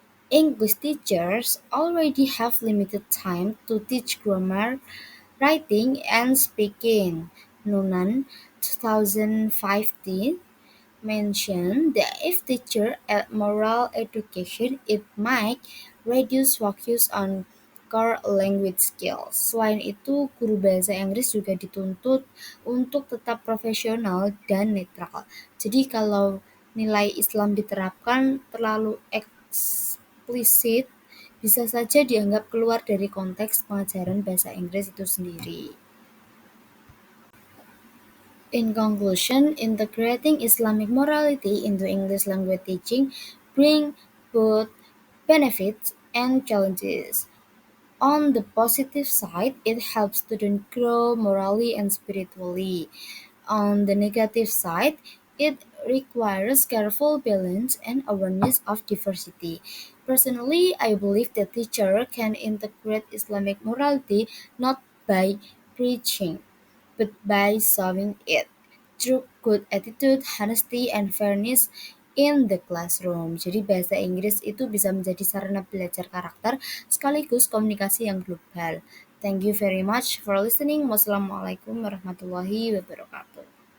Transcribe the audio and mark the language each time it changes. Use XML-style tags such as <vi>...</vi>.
<en>English teachers already have limited time to teach grammar, writing, and speaking. Noonan 2015 mentioned that if teachers add moral education, it might reduce focus on core language skills.</en> <id>Selain itu, guru bahasa Inggris juga dituntut untuk tetap profesional dan netral. Jadi kalau nilai Islam diterapkan terlalu eksplisit, bisa saja dianggap keluar dari konteks pengajaran bahasa Inggris itu sendiri.</id> <en>In conclusion, integrating Islamic morality into English language teaching brings both benefits and challenges. On the positive side, it helps students grow morally and spiritually. On the negative side, it requires careful balance and awareness of diversity. Personally, I believe that teacher can integrate Islamic morality not by preaching but by showing it through good attitude, honesty, and fairness in the classroom.</en> <id>Jadi bahasa Inggris itu bisa menjadi sarana belajar karakter sekaligus komunikasi yang global.</id> <en>Thank you very much for listening.</en> <ar>Wassalamualaikum warahmatullahi wabarakatuh.</ar>